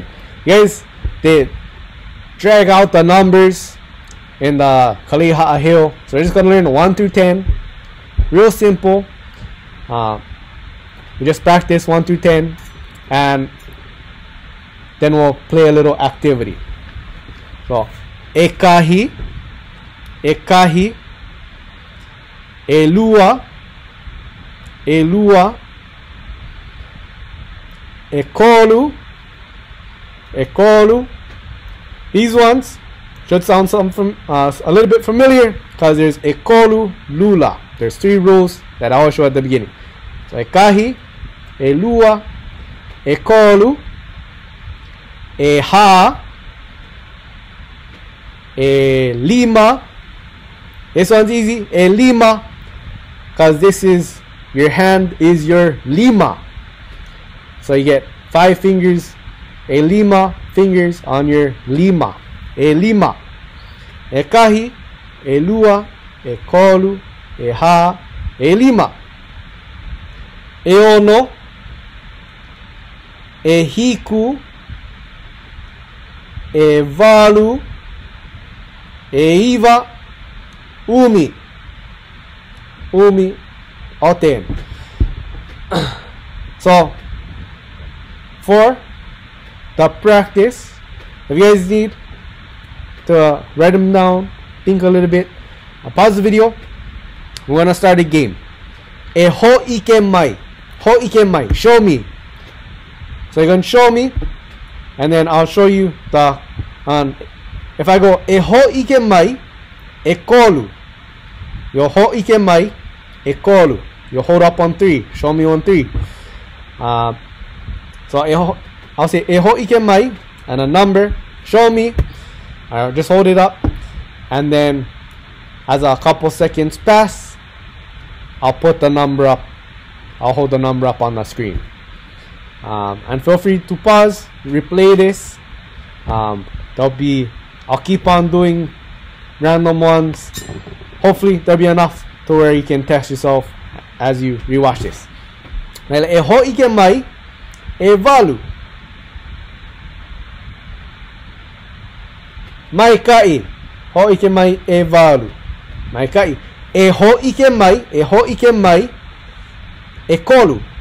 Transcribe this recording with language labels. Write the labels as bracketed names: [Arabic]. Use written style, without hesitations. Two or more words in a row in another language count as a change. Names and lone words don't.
[English] Guys, they drag out the numbers in the Kaliha'a Hill. So we're just gonna learn 1 through 10. Real simple. We just practice 1 through 10, and then we'll play a little activity. [Hawaiian] So ekahi, elua, ekolu. [English] These ones should sound something a little bit familiar, because there's [Hawaiian] ekolu, lula. [English] There's 3 rules that I will show at the beginning. [Hawaiian] So ekahi, elua, ekolu, eha, elima. [English] This one's easy. Elima, because this is your hand is your lima. So you get 5 fingers, elima fingers on your lima. [Hawaiian] Elima. Ekahi, elua, ekolu, eha, elima. Eono, ehiku, evalu, eiva, umi. Oten. [English] So for the practice, if you guys need to write them down, think a little bit, I'll pause the video. We're gonna start a game. [Hawaiian] ʻAike mai. [English] Show me. So you're gonna show me, and then I'll show you the. If I go [Hawaiian] ʻAike mai, ekolu. Yo ʻAike mai, ekolu. [English] You hold up on 3. Show me on 3. So I'll say [Hawaiian] ʻAike mai [English] and a number. Show me. I'll just hold it up, and then as a couple seconds pass, I'll put the number up. I'll hold the number up on the screen. And feel free to pause, replay this. I'll keep on doing random ones. Hopefully there'll be enough to where you can test yourself as you rewatch this. [Hawaiian] ʻAike mai, evalu. Maikai, ʻAike mai, evalu. Maikai, ʻAike mai, ekolu.